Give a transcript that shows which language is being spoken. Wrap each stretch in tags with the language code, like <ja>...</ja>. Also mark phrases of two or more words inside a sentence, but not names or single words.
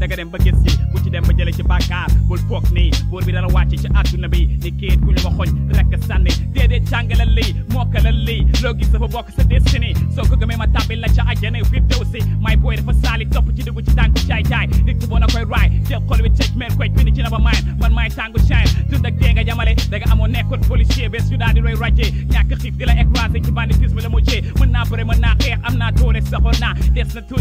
<wo>ba gis ci ku ci dem ba jële ci bàkkaar, bul foog ni buur bi dana wàcc ci àdduna bi ni kéet ku ñu nga xoñ rek sànni. Déedéet, jàngalal lii, mokkalal lii, loo gis dafa bokk sa destiny. Soo ko gëmee ma tàbbil la ca àjjana,</wo> <fr>vite aussi.</fr> <en>My boy</en> <wo>dafa saali topp ci dugg ci tànku caay caay. Nit ku bon a koy raay, jël xol wi tëj, mer koy bind ci na ba maay. Man maay tàngu shine, dund ak dee nga yamale. Da nga amoon nekkul policier, bés ñu daal di roy rajee. Ñàkk xiif di la écraser ci banditisme la mujjee. Mën naa bëre, mën naa xeex, am naa doole, saxoon naa. Des na</wo>